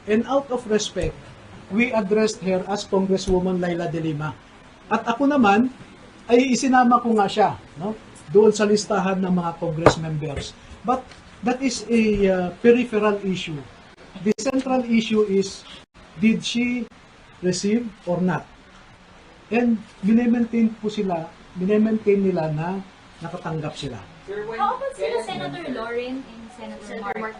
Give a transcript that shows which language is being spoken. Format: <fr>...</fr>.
<en>And out of respect, we addressed her as Congresswoman Laila de Lima.</en> <tl>At ako naman, ay isinama ko nga siya, no? Doon sa listahan ng mga Congress members.</tl> <en>But that is a peripheral issue. The central issue is, did she receive or not?</en> <tl>And binemaintain nila na nakatanggap sila.</tl> <en>How about sila Senator Lauren and Senator Mark</en>